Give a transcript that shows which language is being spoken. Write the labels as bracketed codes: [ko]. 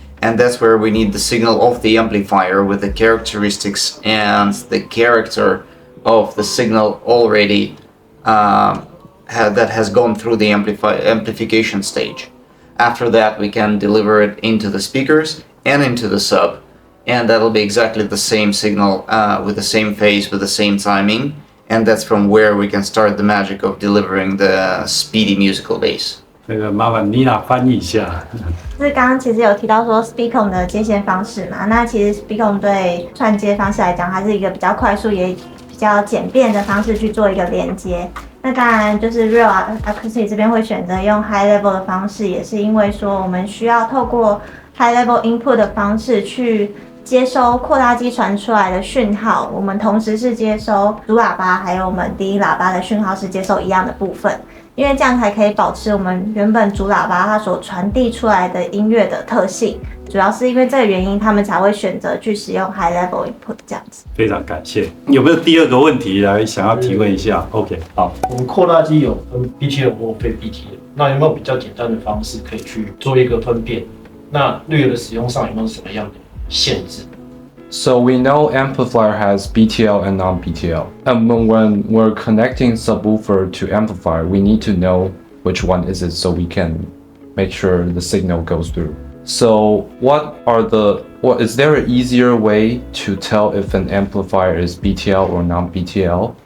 [en] And that's where we need the signal of the amplifier with the characteristics and the character of the signal already that has gone through the amplification stage. After that, we can deliver it into the speakers and into the sub, and that'll be exactly the same signal with the same phase, with the same timing, and that's from where we can start the magic of delivering the speedy musical bass. [zh] 那个麻烦Nina翻译一下。就是刚刚其实有提到说 Speakon 的接线方式嘛，那其实 Speakon 对串接方式来讲，它是一个比较快速也比较简便的方式去做一个连接。那当然就是 Rel Acoustic 这边会选择用 High Level 的方式，也是因为说我们需要透过 High Level Input 的方式去接收扩大机传出来的讯号，我们同时是接收主喇叭还有我们低音喇叭的讯号是接收一样的部分，因为这样才可以保持我们原本主喇叭它所传递出来的音乐的特性。主要是因为这个原因，他们才会选择去使用 High Level Input 这样子。非常感谢。有没有第二个问题来想要提问一下 ？OK， 好。我们扩大机有分 BTL 或非 BTL， 那有没有比较简单的方式可以去做一个分辨？那Rel的使用上有没有什么样的限制 [en] ？So we know amplifier has BTL and non-BTL. And when we're connecting subwoofer to amplifier, we need to know which one is it so we can make sure the signal goes through. So is there an easier way to tell if an amplifier is BTL or non-BTL?